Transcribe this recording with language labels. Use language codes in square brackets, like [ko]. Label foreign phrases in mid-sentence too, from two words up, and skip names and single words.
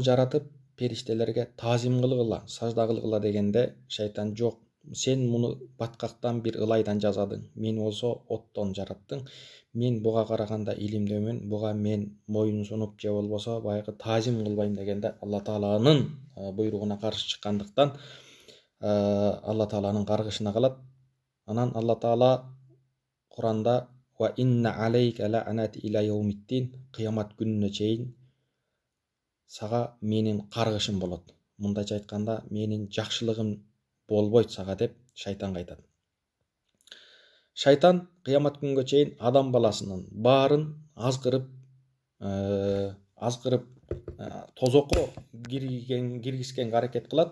[ky] жаратып периштелерге таазим кылгыла, сажда кылгыла дегенде, шайтан: жок, сен муну баткактан бир ылайдан жасадың, мени болсо оттон жараттың, мен буга караганда илимдүүмүн, буга мен моюн сунуп же болбосо баягы таазим кылбайм дегенде, Алла Тааланын буйругуна каршы чыккандыктан Алла Тааланын каргышына калат. Анан Алла Таала Куранда: [ar] "وإن عليك لعنتي إلى يوم الدين", [ky] кыямат күнүнө чейин сага менин каргышым болот. Мындайча айтканда, менин жакшылыгым болбойт сага деп шайтанга айтат. Шайтан кыямат күнгө чейин адам баласынын баарын азгырып тозокко киргизгенге аракет кылат.